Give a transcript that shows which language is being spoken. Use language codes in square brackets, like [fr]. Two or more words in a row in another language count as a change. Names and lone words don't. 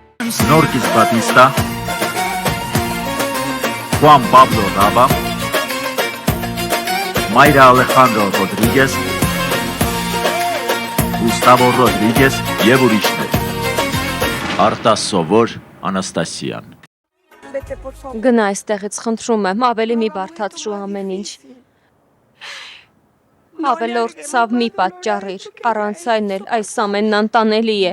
[hy] Norquis Batista, Juan Pablo Raba, Mayra Alejandro Rodríguez, Gustavo Rodríguez եւ ուրիշներ։ Արտաս Սովոր, Անաստասիան։ Գնա այստեղից, խնդրում եմ, ավելի մի բարդացրու ամեն ինչ։ Ավելորդ ցավ մի պատճառիր, առանց այն էլ այս ամենն անտանելի է։